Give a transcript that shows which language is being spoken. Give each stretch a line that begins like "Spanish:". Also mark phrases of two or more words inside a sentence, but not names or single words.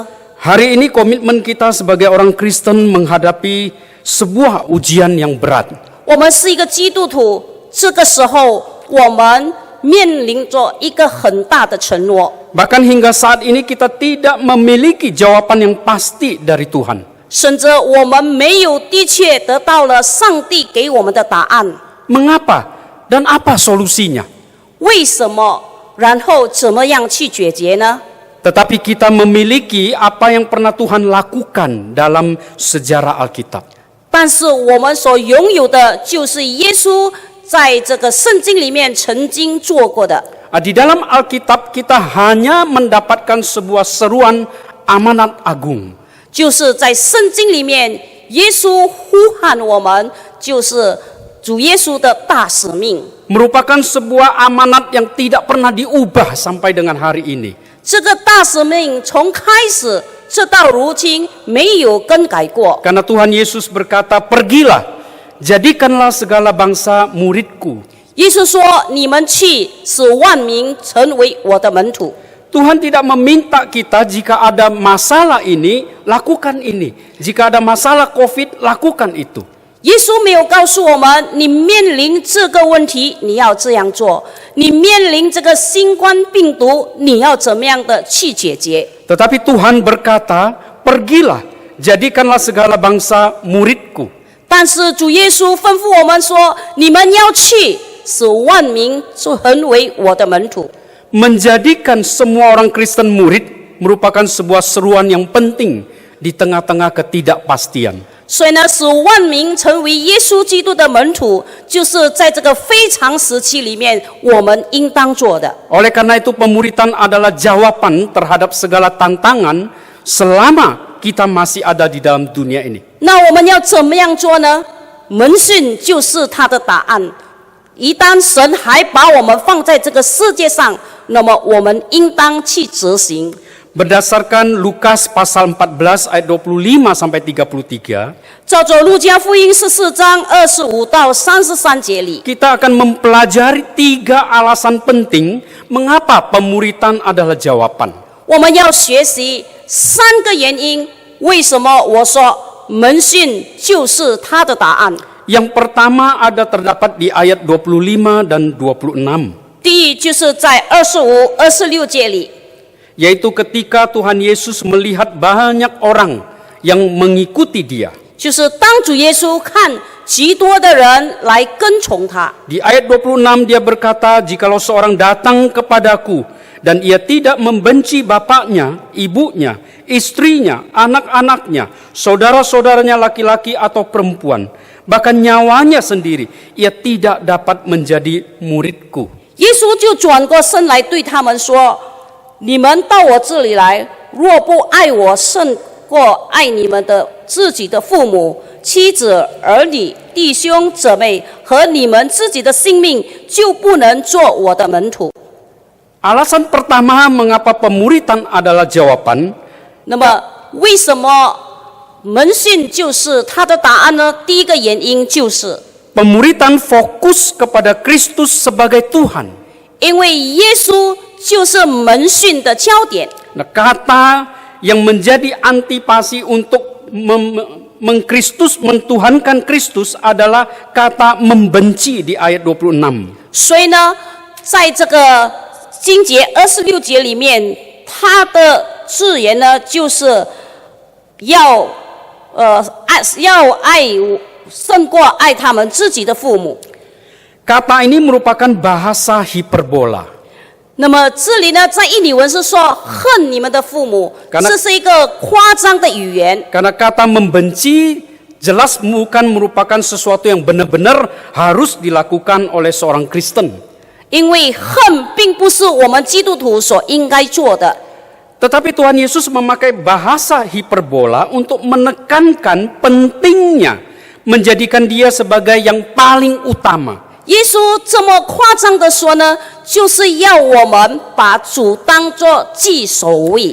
Indonesian: Hari ini komitmen kita sebagai orang Kristen menghadapi sebuah ujian yang berat.
Chinese: 我们是一个基督徒，这个时候我们面临着一个很大的承诺，
Indonesian: Bahkan hingga saat ini kita tidak memiliki jawaban yang pasti dari Tuhan.
Chinese: 甚至我们没有的确得到了上帝给我们的答案。
Indonesian: Mengapa dan apa solusinya?
Chinese: 为什么？然后怎么样去解决呢？
Indonesian: Tetapi kita memiliki apa yang pernah Tuhan lakukan dalam sejarah Alkitab.
Chinese: 但是我们所拥有的就是耶稣在这个圣经里面曾经做过的。
Indonesian: Di dalam Alkitab kita hanya mendapatkan sebuah seruan amanat agung.
Chinese: 就是在圣经里面，耶稣呼喊我们，就是主耶稣的大使命。
Indonesian: Merupakan sebuah amanat yang tidak pernah diubah sampai dengan hari ini.
Chinese: 这个大使命从开始直到如今没有更改过，
Indonesian: Karena Tuhan Yesus berkata, pergilah, jadikanlah segala bangsa muridku.
Chinese: 耶稣说：“你们去，使万民成为我的门徒。”
Indonesian: Tuhan tidak meminta kita jika ada masalah ini, lakukan ini. Jika ada masalah COVID, lakukan itu.
Chinese: 耶稣没有告诉我们，你面临这个问题，你要这样做；你面临这个新冠病毒，你要怎么样的去解决。
Indonesian: Tetapi Tuhan berkata, pergilah, jadikanlah segala bangsa muridku.
Chinese: 但是主耶稣吩咐我们说：“你们要去，使万民成为我的门徒。”
Indonesian: Menjadikan semua orang Kristen murid merupakan sebuah seruan yang penting di tengah-tengah ketidakpastian.
Chinese: 所以呢，使万民成为耶稣基督的门徒，就是在这个非常时期里面，我们应当做的。
Indonesian: Oleh karena itu pemuritan adalah jawaban terhadap segala tantangan selama kita masih ada di dalam dunia ini.
Chinese: 那我们要怎么样做呢？门训就是他的答案。一旦神还把我们放在这个世界上，那么我们应当去执行。
Indonesian: Berdasarkan Lukas pasal 14 ayat 25 sampai 33,
Chinese: 照着路加福音14章25到33节里，
Indonesian: kita akan mempelajari 3 alasan penting mengapa pemuritan adalah jawaban.
Chinese: 我们要学习3个原因，为什么我说门训就是他的答案。
Indonesian: Yang pertama ada terdapat di ayat 25 dan 26.
Chinese: 第一就是在25、26节里，
Indonesian: Yaitu ketika Tuhan Yesus melihat banyak orang yang mengikuti dia.
Chinese: 就是当主耶稣看极多的人来跟从他。
Indonesian: Di ayat 26 dia berkata, jikalau seorang datang kepadaku dan ia tidak membenci bapaknya, ibunya, istrinya, anak-anaknya, saudara-saudaranya laki-laki atau perempuan, bahkan nyawanya sendiri, ia tidak dapat menjadi muridku.
Chinese: 耶稣就转过身来对他们说：“你们到我这里来，若不爱我胜过爱你们的自己的父母、妻子、儿女、弟兄姊妹和你们自己的性命，就不能做我的门徒。”
Indonesian: Alasan pertama mengapa pemuritan adalah jawaban,
Chinese: 那么，为什么门训就是他的答案呢？第一个原因就是，
Indonesian: pemuritan fokus kepada Kristus sebagai Tuhan.
Chinese: 因为耶稣就是门训的焦点。
Indonesian: Nah, kata yang menjadi antipasi untuk mentuhankan Kristus adalah kata membenci di ayat 26.
Chinese: 所以呢，在这个经节26节里面，他的字眼呢，就是要爱胜过爱他们自己的父母。
Indonesian: Kata ini merupakan bahasa hiperbola.
Chinese: 那么这里呢，在印尼文是说恨你们的父母，
Indonesian: Karena-
Chinese: 这是一个夸张的语言。
Indonesian: Karena kata membenci jelas bukan merupakan sesuatu yang benar-benar harus dilakukan oleh seorang Kristen.
Chinese: 因为恨并不是我们基督徒所应该做的，
Indonesian: Tetapi Tuhan Yesus memakai bahasa hiperbola untuk menekankan pentingnya menjadikan dia sebagai yang paling utama.
Chinese: 耶稣这么夸张的说呢，就是要我们把主当作居首位。